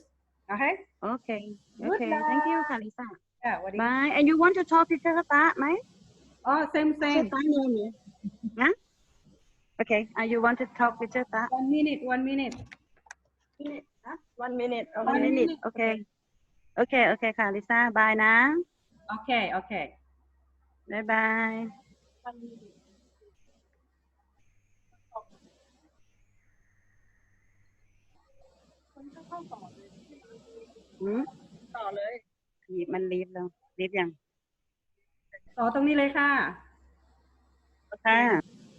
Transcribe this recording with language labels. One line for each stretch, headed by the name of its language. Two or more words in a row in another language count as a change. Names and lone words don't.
English: Okay? Okay. Good Okay. Thank you, luck. Kalisa. Yeah, what do you? Bye. And you want to talk to Teacher Ta, right? Oh, same, Teacher same. Ta name you. Huh? Okay. You want to talk with Teacher Ta? 1 minute, 1 minute. Minute. Huh? 1 minute. One One minute. minute. Okay. Okay. Okay, Kalisa. Bye na. Okay, okay. Bye bye.
Thai: หืมต่อเลยมันลีฟแล้วลีฟยัง ต่อตรงนี้เลยค่ะ ค่ะ